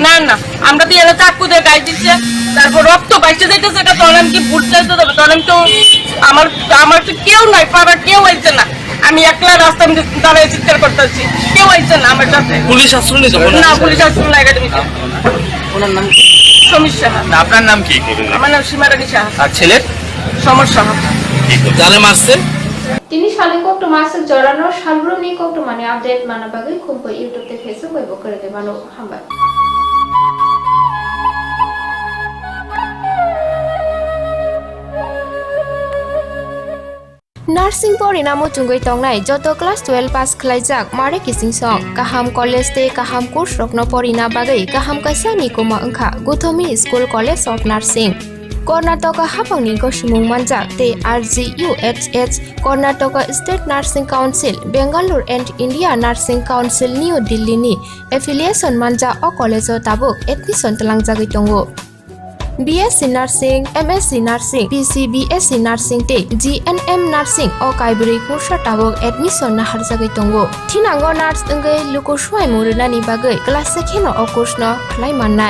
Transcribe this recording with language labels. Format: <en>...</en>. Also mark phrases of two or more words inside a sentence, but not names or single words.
<bn>না আমরা তো এলা চাকু দিয়ে গাই দিচ্ছে তারপর রক্ত বাইচে যাইতেছে এটা তখন আমি কি ভোট চাইতে দেবো তখন আমি তো আমার তো কেউ নাই পাড়ার কেউ আইছে না আমি একলা রাস্তা দাঁড়ায় চিৎকার করতেছি কেউ আইছে না আমার সাথে পুলিশ আশ্রয় নিয়েছে না পুলিশ আশ্রয় না একাডেমিতে ওনার নাম সমস্যা না আপনার নাম কি আমার নাম সীমারানী সাহা আর ছেলের সমস্যা যারা মারছে</bn> <trp>Tini saling kok masuk jorano salbro ni kok mani update mana bagai Khumpui YouTube te Facebook web kerja manu hambat. Nursing porinamo tunggai tongnai joto</trp> <en>class 12 pass</en> <trp>khlaijak mare kising song kaham college te kaham course rokno porina bagai kaham kaisa ni koma angkha Guthomi School College of Nursing Karnataka hapangni gosimung manjak te RGUHH Karnataka State Nursing Council Bangalore and India Nursing Council New Delhi ni affiliation manja o college o tabuk admission talangjagoi tongo BSc Nursing, MSc Nursing, PC BSc Nursing te GNM Nursing o kaibri kursa tabok admission na harjagai tongo. Thinango nurse engai luko swai murunani bagai class sekheno o course no khlai mannai.</trp>